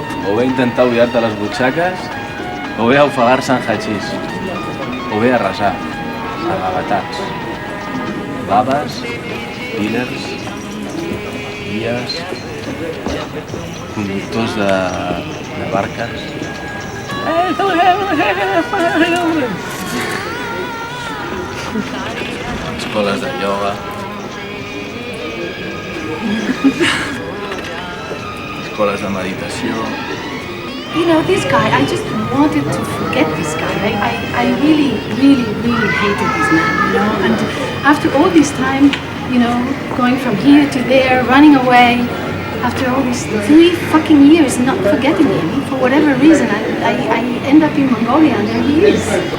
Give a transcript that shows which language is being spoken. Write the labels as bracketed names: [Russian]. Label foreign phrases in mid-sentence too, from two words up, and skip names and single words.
[Catalan] o bé a intentar oblidar-te les butxaques o bé a ofegar-se en hachís o bé a resar, arravatats, baves, dealers, guies, conductors de barques. Escoles de ioga. Escoles de meditació. [English] You know, this guy, I just wanted to forget this guy. I really hated this man, you know. And after all this time, you know, going from here to there, running away, after all these 3 fucking years not forgetting him, for whatever reason, I end up in Mongolia and there he is.